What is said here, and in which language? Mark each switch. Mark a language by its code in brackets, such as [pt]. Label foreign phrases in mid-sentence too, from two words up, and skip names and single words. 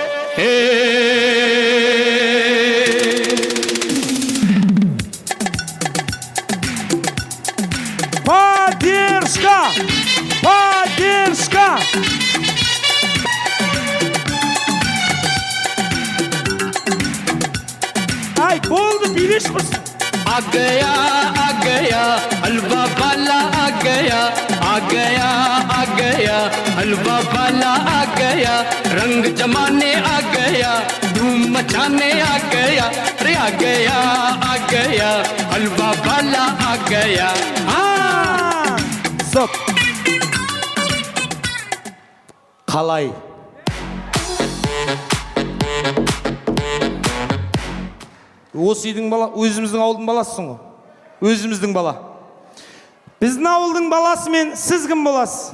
[kk] Поддержка! Ай, болды, билеш құрсын. [hi] आ गया हलवा वाला आ गया हलवा वाला आ गया रंग जमाने आ गया धूम मचाने आ गया रे आ गया हलवा वाला आ गया [kk] Стоп. Қалай? Осы үйдің бала, өзіміздің ауылдың баласысың ғой. Өзіміздің бала. Біздің ауылдың баласы мен сіз кім боласыз?